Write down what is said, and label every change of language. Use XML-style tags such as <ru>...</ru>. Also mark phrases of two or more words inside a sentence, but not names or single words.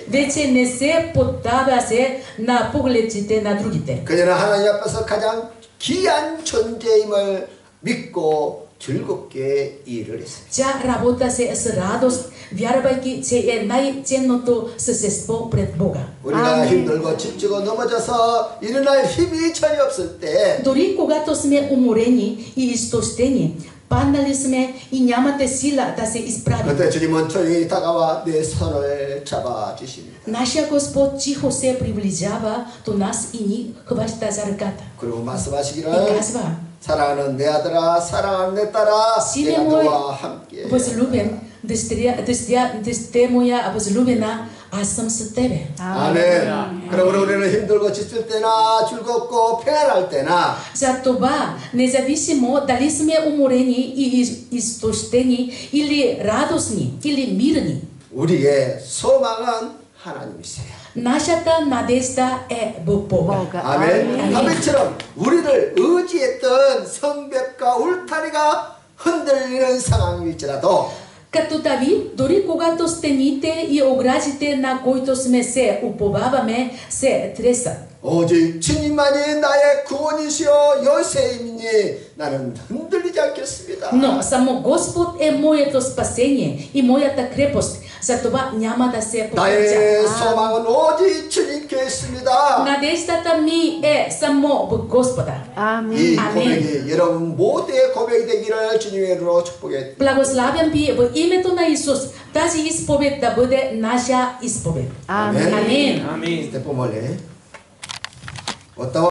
<bg>Вече не се поддаваше на погледите на другите.</bg> <ko>그녀는 하나님 앞에서 가장 귀한 존재임을 믿고 즐겁게 일을 했습니다.</ko> <bg>Тя работеше с радост, вярвайки, че е най-ценното същество пред Бога.</bg> <ko>우리가 힘들고 지치고 넘어져서 일어날 힘이 전혀 없을 때</ko> <bg>Дори когато сме уморени и изтощени, паднали сме и нямате сила да се изправим,</bg> <ko>그때 주님은 조용히 다가와 내 손을 잡아주십니다.</ko> <bg>нашия Господ тихо се приближава до нас и ни хваща за ръката.</bg> <ko>그리고</ko> <bg>И</bg> <ko>말씀하시기를</ko> <bg>казва:</bg> <ko>사랑하는 내 아들아 사랑하는 내 딸아</ko> <bg>Сине</bg> <ko>내가</ko> <bg>мой</bg> <ko>너와 함께</ko> <bg>възлюбен, дъщеря моя възлюбена, аз съм с тебе.</bg> <ko>아멘. 그러므로 우리는 힘들고 지칠 때나 즐겁고 평안할 때나</ko> <bg>За това, независимо дали сме уморени и изтощени, или радостни, или мирни,</bg> <ko>우리의 소망은 하나님이세요.</ko> <bg>нашата надежда е в Бога.</bg> <ko>아멘. 다윗처럼 우리를 의지했던 성벽과 울타리가 흔들리는 상황일지라도</ko> <bg>Като Давид, дори когато стените и оградите, на които сме се уповаваме, се тресат.</bg> <ko>오직 주님만이 나의 구원이시오 요새이니 나는 흔들리지 않겠습니다.</ko> <bg>Но само Господ е моето спасение и моята крепост. Затова няма да се</bg> <ko>나의</ko> <bg>покрътя.</bg> <ko>소망은 오직 주님께 있습니다.</ko> <bg>Надеждата ми е само в Господа.</bg> <ko>이</ko> <bg>Амин.</bg> <ko>고백이 여러분 모두의 고백이 되기를 주님의 이름으로 축복해.</ko> <bg>Благославям ви в името на Исус. Тази изповед да бъде наша изповед. Амин. Амин. Амин.</bg> <ko>스테프 몰래. 어떤</ko>